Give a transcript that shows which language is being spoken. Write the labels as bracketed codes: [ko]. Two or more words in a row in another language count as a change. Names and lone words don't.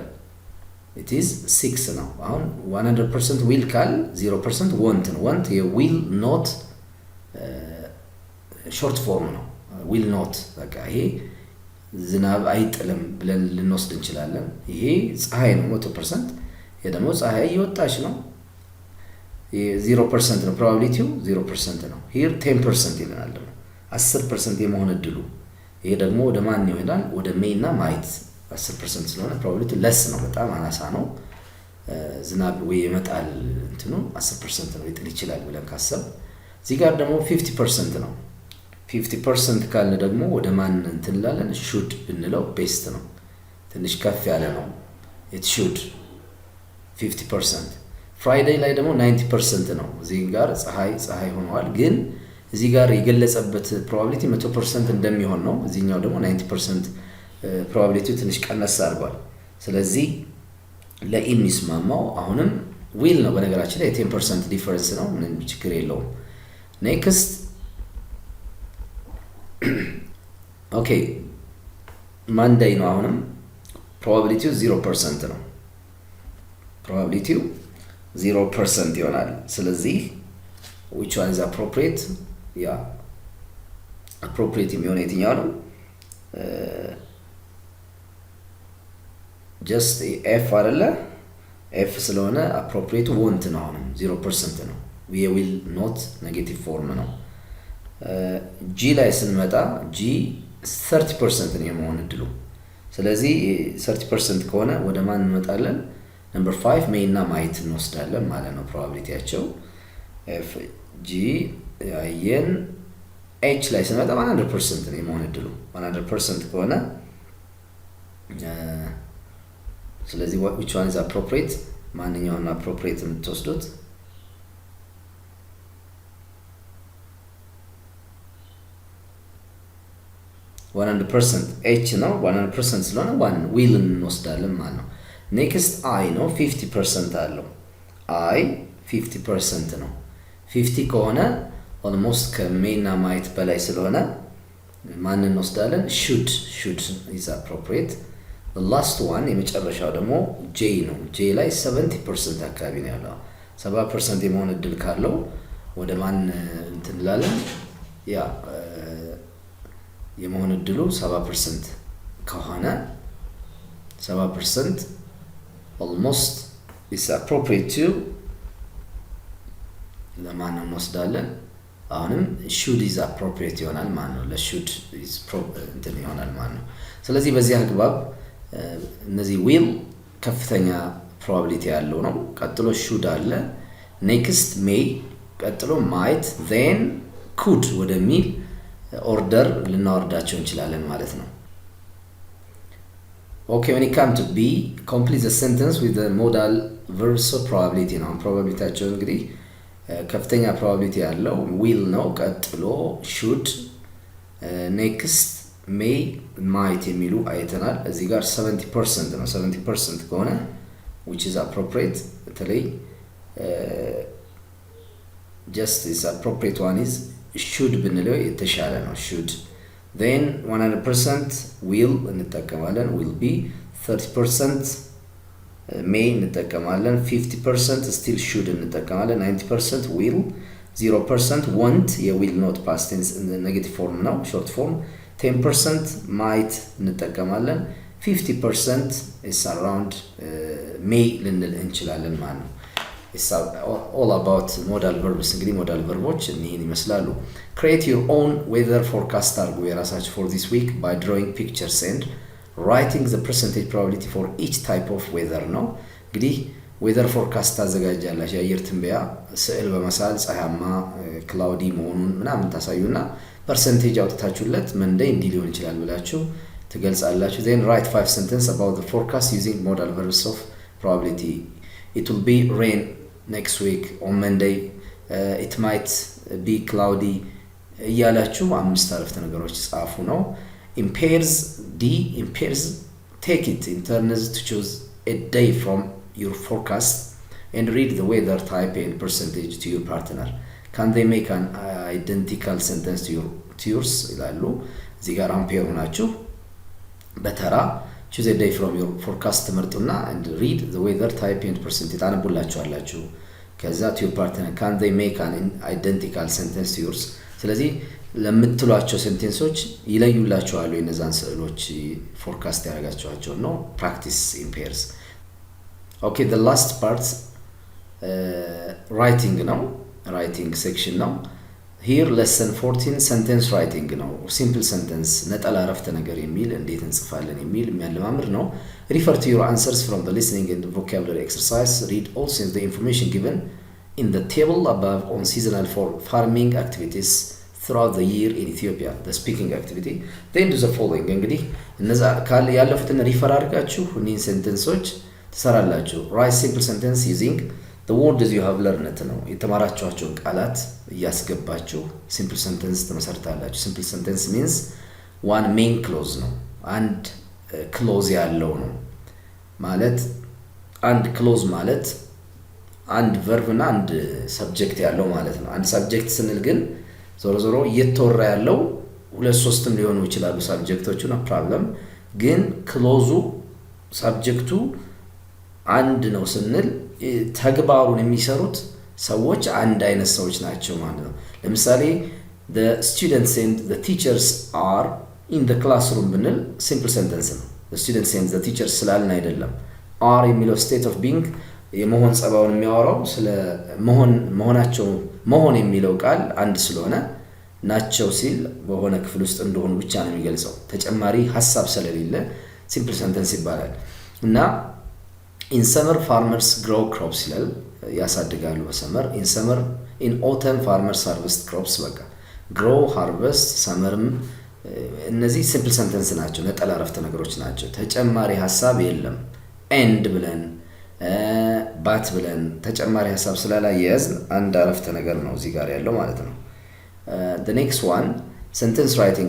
[en] it is [am] 6 ነው። አሁን 100% will ካል 0% want ነው። want የ [en] will not short form [am] ነው። [en] will not [am] በቃ ይሄ ዝናብ አይጥልም ብለን ልንወስድ እንችላለን። ይሄ ፀሐይ ነው 100%። ይሄ ደግሞ ፀሐይ እየወጣች ነው። 0% ነው ፕሮባቢሊቲው 0% ነው። here 10% ይለናል ደግሞ 10% የመሆን እድሉ። ይሄ ደግሞ ወደ ማን ይሆናል? ወደ ሜይ እና ማይት 10% ስለሆነ [en] probability less [am] ነው፣ በጣም አናሳ ነው። ዝናብ ወይ ይመጣል እንትኑ 10% ነው ሊጥል ይችላል ብለን ካሰብ፣ እዚህ ጋር ደግሞ 50% ነው። 50% ካለ ደግሞ ወደ ማን እንትን እንላለን? should ብንለው ቤስት ነው፣ ትንሽ ከፍ ያለ ነው። [en] it should [am] 50%። ፍራይዴይ ላይ ደግሞ 90% ነው። እዚህ ጋር ፀሐይ ሆኗል፣ ግን እዚህ ጋር የገለጸበት ፕሮባቢሊቲ 100% እንደሚሆን ነው። እዚህኛው ደግሞ 90% ፕሮባቢሊቲው ትንሽ ቀነስ አድርጓል። ስለዚህ ለኢሚስማማው አሁንም ዊል ነው። በነገራችን ላይ 10% ዲፈረንስ ነው፣ ምንም ችግር የለውም። ኔክስት ኦኬ ማንዴይ ነው። አሁንም ፕሮባቢሊቲው 0% ነው። ፕሮባቢሊቲው 0% ይሆናል። ስለዚህ [en] which one is appropriate? [am] ያ appropriate የሚሆነው የትኛው ነው? just f አይደለ? f ስለሆነ [en] appropriate want [am] ነው። አሁንም 0% ነው። [en] we will not negative form [am] ነው። g ላይ ስንመጣ g 30% ነው የመሆን እድሉ። ስለዚህ 30% ከሆነ ወደ ማን እንመጣለን? ነምበር 5 ሜይ እና ማይት እንወስዳለን ማለት ነው ፕሮባቢሊቲያቸው። f g ያየን h ላይ ስንመጣ 100% ነው የመሆን እድሉ 100% ከሆነ ስለዚህ [en] which one is appropriate? [am] ማንኛውን appropriate የምትወስዱት? h ነው 100% ስለሆነ 1 will እንወስዳለን ማለት ነው። ኔክስት i ነው 50% አለው። i 50% ነው። 50 ከሆነ ኦልሞስት ከሜይ እና ማይት በላይ ስለሆነ ማን እንወስዳለን? [en] should is appropriate። the last one [am] የመጨረሻው ደግሞ j ነው። j ላይ 70% አካባቢ ነው ያለው። 70% የመሆን እድል ካለው ወደ ማን እንትን እንላለን? ያ የመሆን እድሉ 70% ከሆነ 70% [en] almost is appropriate to [am] ለማን እንወስዳለን? አሁንም [en] should is appropriate [am] ይሆናል ማለት ነው። ለ [en] should is [am] እንትን ይሆናል ማለት ነው። ስለዚህ በዚህ አግባብ እነዚህ will ከፍተኛ ፕሮባቢሊቲ ያለው ነው። ቀጥሎ should አለ፣ ኔክስት may፣ ቀጥሎ might፣ [en] then could [am] ወደሚል ኦርደር ልናወርዳቸው እንችላለን ማለት ነው። [en] okay when it come to b complete the sentence with the modal verbs of probability [am] ነው። ፕሮባቢሊቲያቸው እንግዲህ ከፍተኛ ፕሮባቢሊቲ ያለው will ነው። ቀጥሎ should፣ ኔክስት may፣ might የሚሉ አይተናል። እዚህ ጋር 70% ነው። 70% ከሆነ [en] which is appropriate [am] በተለይ [en] just is appropriate one is should [am] ብንለው የተሻለ ነው። [en] should then 100% will እንጠቀማለን will be 30% may እንጠቀማለን 50% still should እንጠቀማለን 90% will 0% want የwill not past tense negative form ነው short form 10% might እንጠቀማለን 50% is around may [am] ልንል እንችላለን ማለት ነው። [en] It's all about modal verbs። እንግዲህ modal verboች [am] እነዚህን ይመስላሉ። [en] create your own weather forecast [am] አድርጉ የራሳችሁ [en] for this week by drawing pictures and writing the percentage probability for each type of weather [am] ነው። እንግዲህ [en] weather forecast [am] ታዘጋጃላችሁ። የአየር ትንበያ ስዕል በመሳል ፀሐያማ ክላውዲ መሆኑን ምናምን ታሳዩና ፐርሰንቴጅ አውጥታችሁለት መንደይ እንዲህ ሊሆን ይችላል ብላችሁ ትገልጻላችሁ። [en] then write 5 sentences about the forecast using modal verbs of probability. It will be rain next week on Monday. It might be cloudy [am] እያላችሁ 5 አረፍተ ነገሮች ጻፉ ነው። [en] impairs take it in turns to choose a day from your forecast and read the weather type and percentage to your partner. Can they make an identical sentence to yours [am] ይላሉ። እዚህ ጋር አምፔር ሆናችሁ በተራ [en] choose a day from your forecast ትመርጡና and read the weather type and percentage [am] ታነቡላችኋላችሁ። ከዛ [en] to your partner can they make an identical sentence to yours [am] ስለዚህ ለምትሏቸው ሴንቴንሶች ይለዩላችኋል የነዛን ስዕሎች ፎርካስት ያደርጋችኋቸው ነው። [en] practice in pairs. Okay, the last part writing ነው። writing section ነው። here lesson 14 sentence writing ነው። simple sentence [am] ነጠላ አረፍተ ነገር የሚል እንዴት እንጽፋለን የሚል የሚያለማምድ ነው። [en] refer to your answers from the listening and vocabulary exercise. read also the information given in the table above on seasonal farming activities throughout the year in Ethiopia. The speaking activity. Then do the following. [am] እንግዲህ እነዛ ያለፉትን ሪፈር አድርጋችሁ እኒህን ሴንቴንሶች ትሰራላችሁ። [en] write simple sentence using the words you have learned [am] ነው። የተማራችኋቸውን ቃላት እያስገባችሁ [en] simple sentence [am] ትመሰርታላችሁ። [en] simple sentence means one main clause [am] ነው። አንድ clause ያለው ነው ማለት አንድ clause ማለት አንድ verb እና አንድ subject ያለው ማለት ነው። አንድ subject ስንል ግን ዞሮ እየተወራ ያለው ሁለት ሶስትም ሊሆኑ ይችላሉ subjecቶቹ ነው problem ግን clause subjecቱ አንድ ነው ስንል ተግባሩን የሚሰሩት ሰዎች አንድ አይነት ሰዎች ናቸው ማለት ነው። ለምሳሌ [en] the students and the teachers are in the classroom [am] ብንል [en] simple sentence [am] ነው። [en] the students and the teachers [am] ስላልን አይደለም። [en] are የሚለው state of being [am] የመሆን ጸባውን የሚያወራው ስለ መሆናቸው መሆን የሚለው ቃል አንድ ስለሆነ ናቸው ሲል በሆነ ክፍል ውስጥ እንደሆኑ ብቻ ነው የሚገልጸው። ተጨማሪ ሐሳብ ስለሌለ [en] simple sentence [am] ይባላል። እና [en] in summer farmers grow crops [am] ይላል ያሳድጋሉ በሰመር [en] in autumn farmers harvest crops [am] በቃ [en] grow harvest [am] summerም እነዚህ [en] simple sentence [am] ናቸው። ነጠላ አረፍተ ነገሮች ናቸው። ተጨማሪ ሐሳብ የለም። end ብለን ባት ብለን ተጨማሪ ሐሳብ ስላላየያዝን አንድ አረፍተ ነገር ነው እዚህ ጋር ያለው ማለት ነው። [en] the next one sentence writing